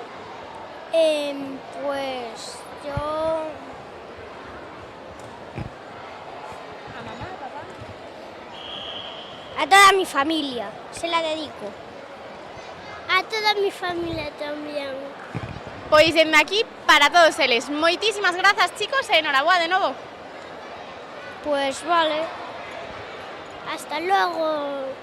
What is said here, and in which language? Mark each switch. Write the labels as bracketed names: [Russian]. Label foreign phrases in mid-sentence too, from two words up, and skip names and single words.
[Spanish] Pues yo... ¿A mamá, papá? A toda mi familia, se la dedico. A toda mi familia también. [Galician] Pois dende aquí para todos eles. Moitísimas grazas, chicos, e enhoraboa de novo. [Spanish] Pues vale. Hasta luego.